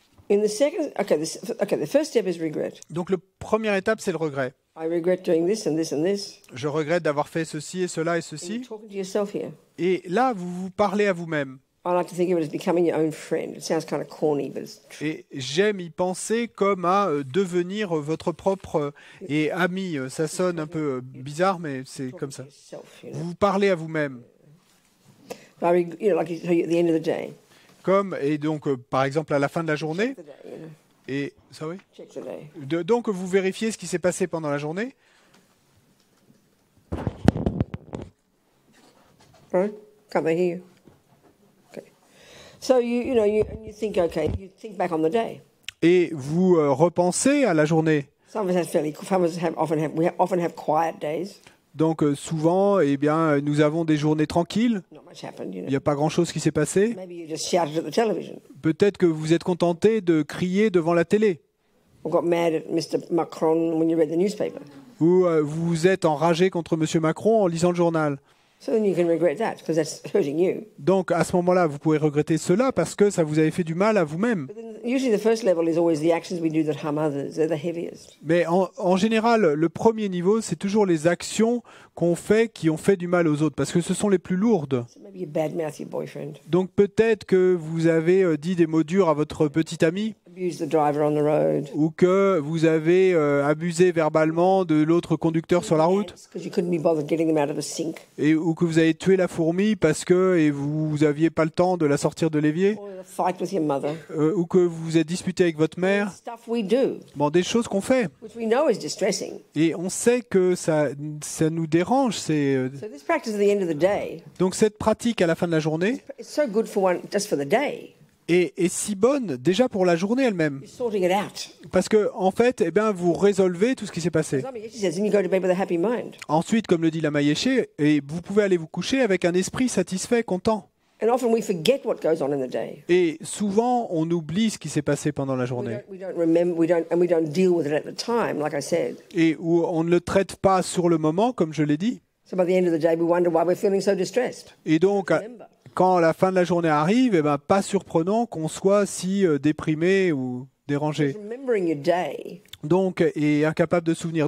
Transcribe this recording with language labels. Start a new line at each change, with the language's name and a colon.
English: In the second, the first step is regret.
French: Donc la première étape, c'est le regret.
English: I regret doing this and this and this.
French: Je regrette d'avoir fait ceci et cela et
English: And
French: ceci.
English: you're talking to yourself here.
French: Et là, vous vous parlez à vous-même.
English: I like to think of it as becoming your own friend. It sounds kind of corny, but it's true.
French: Et j'aime y penser comme à devenir votre propre et ami. Ça sonne un peu bizarre, mais c'est comme ça.
English: Yourself, you
French: Vous
English: know.
French: vous parlez à vous-même.
English: Like you tell you at the end of the day.
French: Comme, et donc, par exemple, à la fin de la journée,
English: The day, you know.
French: et ça oui.
English: Check the day.
French: Donc, vous vérifiez ce qui s'est passé pendant la journée.
English: Right? Can't they hear you? Okay. So you think you think back on the day.
French: Et vous repensez à la journée.
English: Some of us often have quiet days.
French: Donc, souvent, eh bien, nous avons des journées tranquilles.
English: Not much happened, you
French: Il
English: know.
French: n'y a pas grand-chose qui s'est passé.
English: Maybe you just shouted at the television
French: Peut-être que vous êtes contenté de crier devant la télé.
English: or got mad at Mr. Macron when you read the newspaper.
French: Ou vous vous êtes enragé contre M. Macron en lisant le journal.
English: So then you can regret that because that's hurting you.
French: Donc, à ce moment-là, vous pouvez regretter cela parce que ça vous avait fait du mal à vous-même.
English: But then usually the first level is always the actions we do that harm others. They're the heaviest.
French: Mais en général, le premier niveau, c'est toujours les actions qu'on fait qui ont fait du mal aux autres, parce que ce sont les plus lourdes.
English: So maybe you badmouth your boyfriend,
French: Donc peut-être que vous avez dit des mots durs à votre petit ami,
English: abuse the driver on the road.
French: ou que vous avez abusé verbalement de l'autre conducteur sur la route,
English: Because you couldn't be bothered getting them out of the sink.
French: ou que vous avez tué la fourmi parce que vous n'aviez pas le temps de la sortir de l'évier,
English: Or a fight with your mother.
French: ou que vous vous êtes disputé avec votre mère.
English: Stuff we do,
French: Bon, des choses qu'on fait.
English: which we know is distressing.
French: Et on sait que ça nous dérange.
English: So this practice at the end of the day,
French: Donc cette pratique à la fin de la journée
English: it's so good for one just for the day.
French: est si bonne déjà pour la journée elle-même.
English: You're sorting it out.
French: Parce que en fait, eh bien, vous résolvez tout ce qui s'est passé.
English: As Lama Yeshe says, then you go to bed with a happy mind.
French: Ensuite, comme le dit Lama Yeshe, et vous pouvez aller vous coucher avec un esprit satisfait, content.
English: And often we forget what goes on in the day.
French: Et souvent, on oublie ce qui s'est passé pendant la journée.
English: We don't remember, we don't deal with it at the time, like I said.
French: Et où on ne le traite pas sur le moment, comme je l'ai dit.
English: So by the end of the day, we wonder why we're feeling so distressed.
French: Et donc, quand la fin de la journée arrive, eh ben, pas surprenant qu'on soit si déprimé ou dérangé.
English: Remembering your day,
French: Donc, et incapable de souvenir.